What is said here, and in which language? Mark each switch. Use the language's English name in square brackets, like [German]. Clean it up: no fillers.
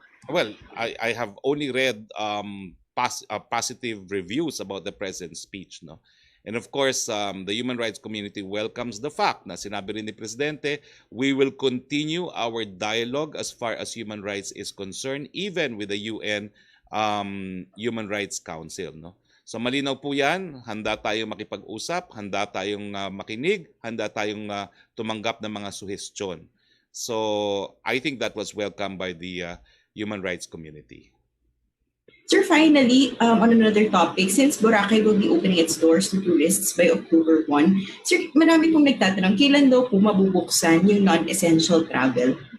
[English] Well, I have only read positive reviews about the President's speech, no? And of course, the human rights community welcomes the fact [Filipino] na sinabi rin ni Presidente, [English] we will continue our dialogue as far as human rights is concerned, even with the UN Human Rights Council. No? [Filipino] So malinaw po yan, handa tayong makipag-usap, handa tayong makinig, handa tayong tumanggap ng mga suhestyon. [English] So I think that was welcomed by the human rights community. Sir, finally, on another topic, since Boracay will be opening its doors to tourists by October 1, sir, [Filipino] marami pong nagtatanong, kailan daw po mabubuksan yung [English] non-essential travel?